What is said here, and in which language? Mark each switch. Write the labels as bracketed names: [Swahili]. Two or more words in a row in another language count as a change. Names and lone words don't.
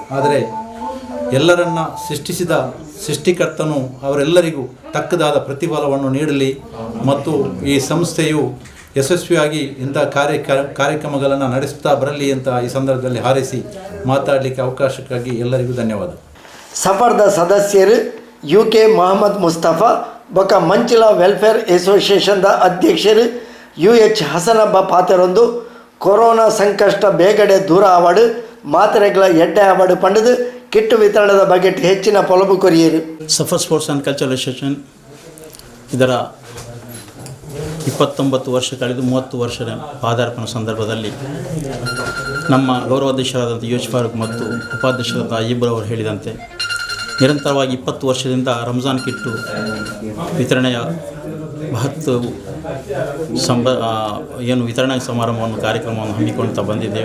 [Kannada] ಆದರೆ ಎಲ್ಲರನ್ನ ಸೃಷ್ಟಿಸಿದ ಸೃಷ್ಟಿಕರ್ತನು ಅವರೆಲ್ಲರಿಗೂ ತಕ್ಕದಾದ ಪ್ರತಿಫಲವನ್ನು ನೀಡಲಿ ಮತ್ತು ಈ ಸಂಸ್ಥೆಯು ಯಶಸ್ವಿಯಾಗಿ ಇಂಥ ಕಾರ್ಯಕ್ರಮಗಳನ್ನು ನಡೆಸುತ್ತಾ ಬರಲಿ ಅಂತ ಈ ಸಂದರ್ಭದಲ್ಲಿ ಹಾರೈಸಿ ಮಾತಾಡಲಿಕ್ಕೆ ಅವಕಾಶಕ್ಕಾಗಿ ಎಲ್ಲರಿಗೂ ಧನ್ಯವಾದ. [Tulu] ಸಫರ್ದ ಸದಸ್ಯರು UK ಮೊಹಮ್ಮದ್ ಮುಸ್ತಫಾ ಬೊಕ ಮಂಚಿಲ ವೆಲ್ಫೇರ್ ಅಸೋಸಿಯೇಷನ್ದ ಅಧ್ಯಕ್ಷರು UH ಹಸನಬ್ಬ ಪಾತೆರೊಂದು ಕೊರೋನಾ ಸಂಕಷ್ಟ ಬೇಗಡೆ ದೂರ ಆವಡು ಮಾತ್ರೆಗಳ ಎಡ್ಡೆ ಆವಡು ಪಂಡದು ಕಿಟ್ಟು ವಿತರಣದ ಬಗ್ಗೆ ಹೆಚ್ಚಿನ ಪೊಲಬು ಕೊರಿಯರು. [Kannada] ಸಫರ್ ಸ್ಪೋರ್ಟ್ಸ್ ಆ್ಯಂಡ್ ಕಲ್ಚರಲ್ ಅಸೋಸಿಯೇಷನ್ ಇದರ 29 ವರ್ಷ ಕಳೆದು 30 ವರ್ಷದ ಪಾದಾರ್ಪಣೆ ಸಂದರ್ಭದಲ್ಲಿ ನಮ್ಮ ಗೌರವಾಧ್ಯಕ್ಷರಾದಂಥ UH ಫಾರೂಕ್ ಮತ್ತು ಉಪಾಧ್ಯಕ್ಷರಾದ ಅಯ್ಯಬ್ಬರ್ ಅವರು ಹೇಳಿದಂತೆ ನಿರಂತರವಾಗಿ 20 ವರ್ಷದಿಂದ ರಂಜಾನ್ ಕಿಟ್ಟು ವಿತರಣೆಯ ಮಹತ್ವವು ಏನು ವಿತರಣಾ ಸಮಾರಂಭವನ್ನು ಕಾರ್ಯಕ್ರಮವನ್ನು ಹಮ್ಮಿಕೊಳ್ತಾ ಬಂದಿದ್ದೇವೆ.